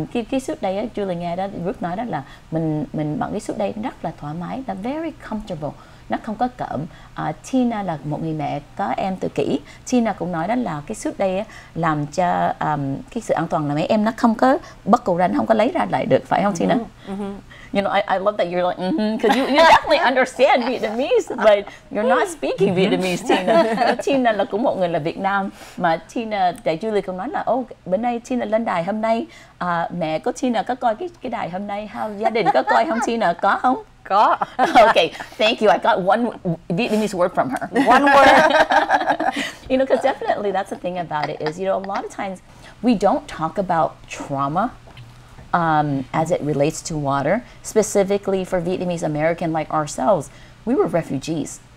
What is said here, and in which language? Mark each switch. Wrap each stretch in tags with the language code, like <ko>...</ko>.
<vi>Cái suit đây á, Julie nghe đó, Ruth nói đó là mình bằng cái suit đây rất là thoải mái, là</vi> <en>very comfortable,</en> <vi>nó không có cỡm. Tina là một người mẹ có em tự kỷ, Tina cũng nói đó là cái suit đây á, làm cho cái sự an toàn là mấy em nó không có buckle ra, nó không có lấy ra lại được, phải không Tina?</vi> <en>You know, I love that you're like, because you definitely understand Vietnamese, but you're not speaking Vietnamese, Tina.</en> <vi>Tina là cũng một người là Việt Nam, mà Tina, tại Julie cũng nói là, bữa nay Tina lên đài hôm nay, mẹ của Tina có coi cái đài hôm nay, gia đình có coi không Tina, có không? Có.</vi> <en>Okay, thank you. I got one Vietnamese word from her. One word. Because definitely that's the thing about it is, a lot of times we don't talk about trauma as it relates to water, specifically for Vietnamese American like ourselves. We were refugees.</en>